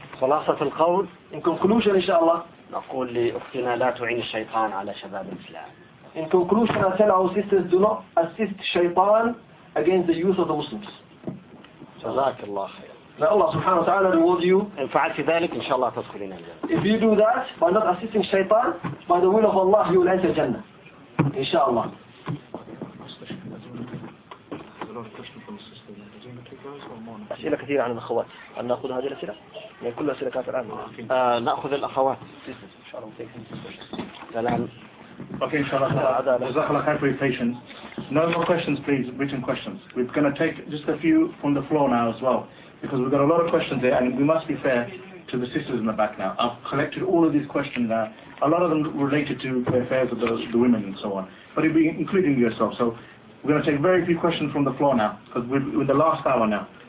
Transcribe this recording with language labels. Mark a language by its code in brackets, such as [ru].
[ar] خلاصة القول. [en] In conclusion, إن شاء الله. [ar] نقول لأختنا لا تعين الشيطان على شباب الإسلام. [en] In conclusion, I tell our sisters do not assist Shaytan against the youth of the Muslims. [ar] جزاك الله خير. [en] May Allah سبحانه وتعالى reward you. [ar] إن فعلت ذلك إن شاء الله تدخلين الجنة. [en] If you do that by not assisting Shaytan, by the will of Allah you will enter Jannah. [ar] إن شاء الله. أسئلة كثيرة عن الأخوات, هل نأخذ هذه الأسئلة؟ يعني كل أسئلة كافر الآن. نأخذ الأخوات. سلام. [en] Okay, inshallah. JazakAllah khair for your patience. No more questions, please. Written questions. We're going to take just a few from the floor now as well, because we've got a lot of questions there, and we must be fair to the sisters in the back now. I've collected all of these questions now. A lot of them related to the affairs of the women and so on, but it'd be including yourself. So we're going to take very few questions from the floor now, because we're in the last hour now.